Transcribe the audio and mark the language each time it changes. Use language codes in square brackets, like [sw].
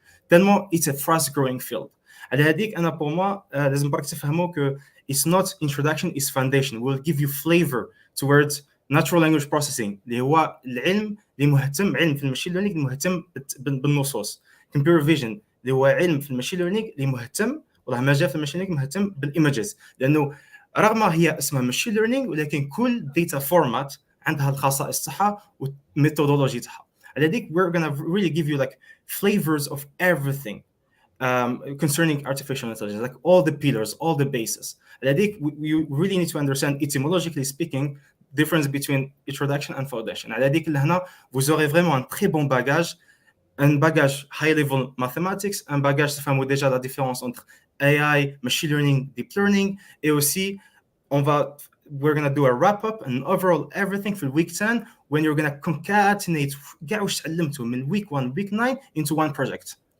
[ar] tellement [en] it's a fast growing field [ar] على هذيك انا بور موا لازم برك تفهموا كو [en] it's not introduction it's foundation will give you flavor towards natural language processing [ar] اللي هو العلم اللي مهتم علم في الماشين ليرنينغ مهتم بالنصوص computer vision اللي هو علم في الماشين ليرنينغ اللي مهتم والله مجال في الماشين ليرنينغ مهتم بالايمجز، لانه رغم هي اسمها ماشين ليرنينغ ولكن كل داتا فورمات عندها الخصائص تاعها والميثودولوجي تاعها. على ذيك [en] we're gonna really give you like flavors of everything concerning artificial intelligence, like all the pillars, all the bases. [ar] على ذيك [en] you really need to understand etymologically speaking difference between introduction and foundation. [ar] على ذيك لهنا [fr] vous aurez vraiment un très bon bagage, un bagage [en] high level mathematics, un bagage تفهموا [fr] déjà la différence entre [en] AI, machine learning, deep learning, [fr] et aussi [en] we're going to do a wrap up and overall everything for week 10 when you're going to concatenate [ar] كاع واش تعلمتوا [en] من week 1 week 9 into one project.